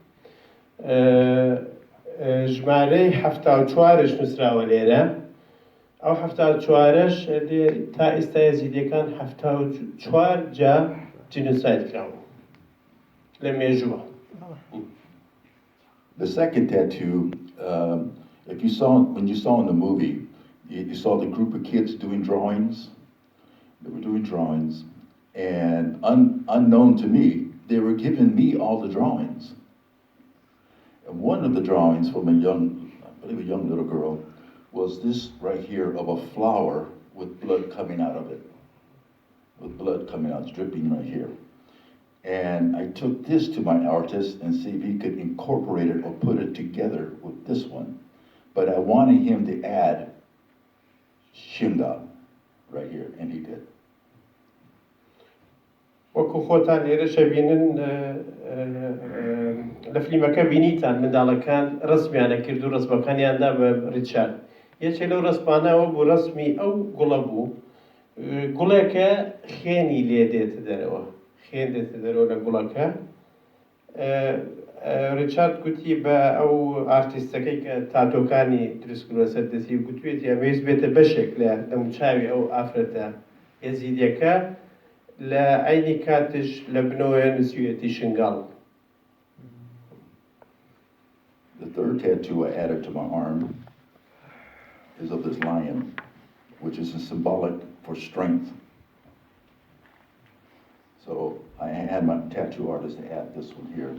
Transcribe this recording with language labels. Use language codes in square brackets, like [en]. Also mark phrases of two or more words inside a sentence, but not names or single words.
[ckb] ژمارەی 74ش نووسراوە لێرە ئەو 74ش تا ئێستا یەزیدیەکان 74 جا جینۆساید کراون لە مێژووە. [en] The second tattoo, if you saw, when you saw in the movie, you saw the group of kids doing drawings. They were doing drawings, and unknown to me, they were giving me all the drawings. And one of the drawings from a young, I believe a young little girl, was this right here of a flower with blood coming out of it. With blood coming out, dripping right here. And I took this to my artist and see if he could incorporate it or put it together with this one. But I wanted him to add Shinga right here, and he did. [ckb] وەکو خۆتان لێرە شەبینن لە فلیمەکە بینیتان منداڵەکان ڕسمیانە کرد و ڕسمەکانیاندا بە ریچارد یەکێک لەو ڕسمانەوە بوو ڕسمی ئەو گوڵە بوو گوڵێکە خێنی لێ دێتە دەرەوە خێن دێتە دەرەوە لە گوڵەکە ریچارد گوتی بە ئەو ئارتیستەکەی کە تاتۆکانی دروستکردووە سەر دەستی گوتوێتی ئەمەویست بێتە بەشێک لە دەموچاوی ئەو ئافرەتە یەزیدیەکە لە عینی کاتش لە بنەوەیە نووسیوێتی شنگاڵ. [en] The third tattoo I added to my arm is of this lion, which is symbolic for strength. So I had my tattoo artist add this one here.